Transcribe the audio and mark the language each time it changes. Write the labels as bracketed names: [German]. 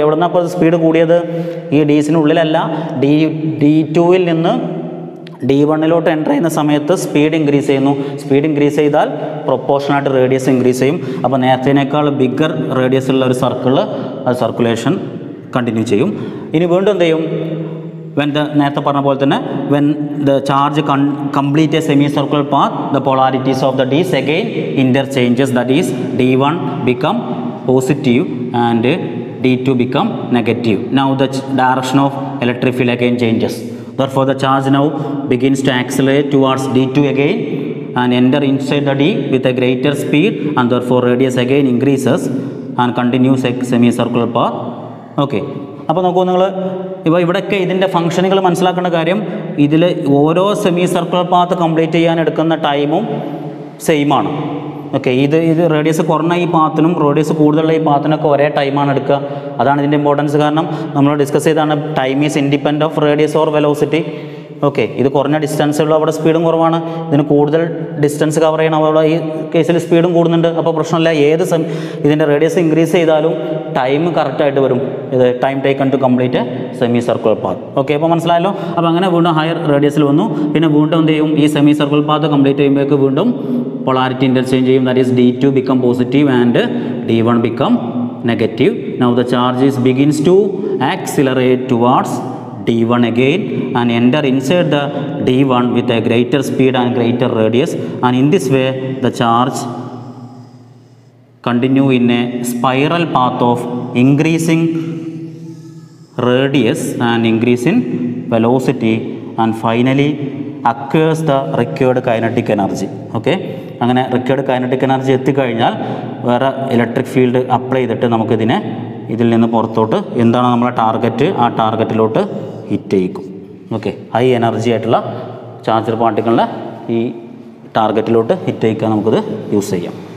[Malayalam] എവിടെ നിന്നാണ് അപ്പോൾ സ്പീഡ് കൂടിയത്? ഈ ഡീസിനുള്ളിലല്ല, D2 നിന്ന് D1 എൻ്റർ ചെയ്യുന്ന സമയത്ത് സ്പീഡ് ഇൻക്രീസ് ചെയ്യുന്നു. സ്പീഡ് ഇൻക്രീസ് ചെയ്താൽ പ്രൊപ്പോർഷനായിട്ട് റേഡിയസ് ഇൻക്രീസ് ചെയ്യും. അപ്പോൾ നേരത്തേനേക്കാൾ ബിഗ്ഗർ റേഡിയസ് ഉള്ള ഒരു അത് സർക്കുലേഷൻ കണ്ടിന്യൂ ചെയ്യും. ഇനി വീണ്ടും എന്ത് ചെയ്യും? നേരത്തെ പറഞ്ഞ പോലെ തന്നെ [English] when the charge complete a semicircular path, the polarities of the D's again interchanges. That is D1 become positive and D2 become negative. Now the direction of electric field again changes. Therefore the charge now begins to accelerate towards D2 again and enter inside the D with a greater speed, and therefore radius again increases and continues a semicircular path. [Malayalam] Okay, അപ്പോൾ നോക്കൂ, നിങ്ങൾ ഇവിടെയൊക്കെ ഇതിൻ്റെ ഫംഗ്ഷനുകൾ മനസ്സിലാക്കേണ്ട കാര്യം, ഇതിൽ ഓരോ സെമി സർക്കുലർ പാത്ത് കംപ്ലീറ്റ് ചെയ്യാൻ എടുക്കുന്ന ടൈമും സെയിം ആണ്. ഓക്കെ, ഇത് റേഡിയസ് കുറഞ്ഞ ഈ പാത്തിനും റേഡിയസ് കൂടുതലുള്ള ഈ പാത്തിനൊക്കെ ഒരേ ടൈമാണ് എടുക്കുക. അതാണ് ഇതിൻ്റെ ഇമ്പോർട്ടൻസ്. കാരണം നമ്മൾ ഡിസ്കസ് ചെയ്താണ് [English] Time is independent of radius or velocity. [Malayalam] Okay, ഇത് കുറഞ്ഞ ഡിസ്റ്റൻസ് ഉള്ള അവിടെ സ്പീഡും കുറവാണ്, ഇതിന് കൂടുതൽ ഡിസ്റ്റൻസ് കവർ ചെയ്യണം, അവിടെ ഈ കേസിൽ സ്പീഡും കൂടുന്നുണ്ട്. അപ്പോൾ പ്രശ്നമില്ല, ഇതിൻ്റെ റേഡിയസ് ഇൻക്രീസ് ചെയ്താലും ടൈം കറക്റ്റായിട്ട് വരും. ഇത് [English] Time taken to complete semi circular path. [Malayalam] Okay, അപ്പോൾ മനസ്സിലായല്ലോ. അപ്പോൾ അങ്ങനെ വീണ്ടും ഹയർ റേഡിയസിൽ വന്നു. പിന്നെ വീണ്ടും എന്ത് ചെയ്യും, ഈ സെമി സർക്കുലർ പാത്ത് കംപ്ലീറ്റ് ചെയ്യുമ്പോഴേക്ക് വീണ്ടും polarity interchange ചെയ്യും. [English] That is D2 become positive and D1 become negative. Now the charge begins to accelerate towards D1 again and enter inside the D1 with a greater speed and greater radius, and in this way the charge continue in a spiral path of increasing radius and increase in velocity and finally acquires the required kinetic energy. [Malayalam] Okay, അങ്ങനെ required kinetic energy എത്തിക്കഴിഞ്ഞാൽ വേറെ electric field apply ചെയ്തിട്ട് നമുക്കിതിനെ ഇതിൽ നിന്ന് പുറത്തോട്ട് എന്താണ് നമ്മളെ ടാർഗറ്റ്, ആ ടാർഗറ്റിലോട്ട് ഹിറ്റ് ചെയ്യിക്കും. ഓക്കെ, ഹൈ എനർജി ആയിട്ടുള്ള ചാർജർ പാർട്ടിക്കിളിനെ ഈ ടാർഗറ്റിലോട്ട് ഹിറ്റ് ചെയ്യിക്കാൻ നമുക്കിത് യൂസ് ചെയ്യാം.